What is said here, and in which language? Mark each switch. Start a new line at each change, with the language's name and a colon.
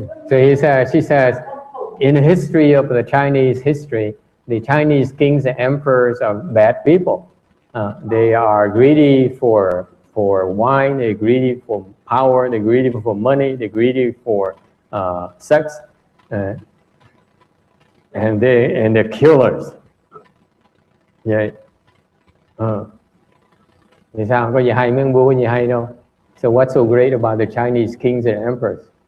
English: So she says, in the history of the Chinese history, the Chinese kings and emperors are bad people. They are greedy for wine, they're greedy for power, they're greedy for money, they're greedy for sex, and they're killers. Yeah.
Vietnamese: Thì sao? Có gì hay mấy ông vua, có gì hay đâu.
English: So what's so great about the Chinese kings and emperors?